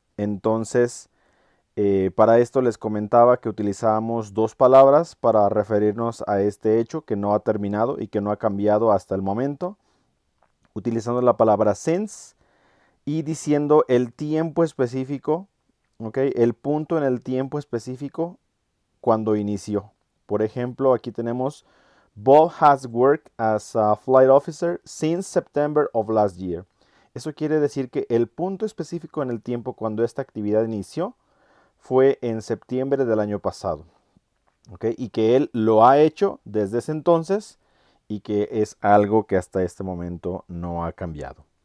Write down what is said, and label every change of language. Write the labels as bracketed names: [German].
[Spanish] Entonces, para esto les comentaba que utilizábamos dos palabras para referirnos a este hecho que no ha terminado y que no ha cambiado hasta el momento, utilizando la palabra since y diciendo el tiempo específico, ¿ok? El punto en el tiempo específico cuando inició. Por ejemplo, aquí tenemos [English] Bob has worked as a flight officer since September of last year. [Spanish] Eso quiere decir que el punto específico en el tiempo cuando esta actividad inició fue en septiembre del año pasado. ¿Ok? Y que él lo ha hecho desde ese entonces y que es algo que hasta este momento no ha cambiado.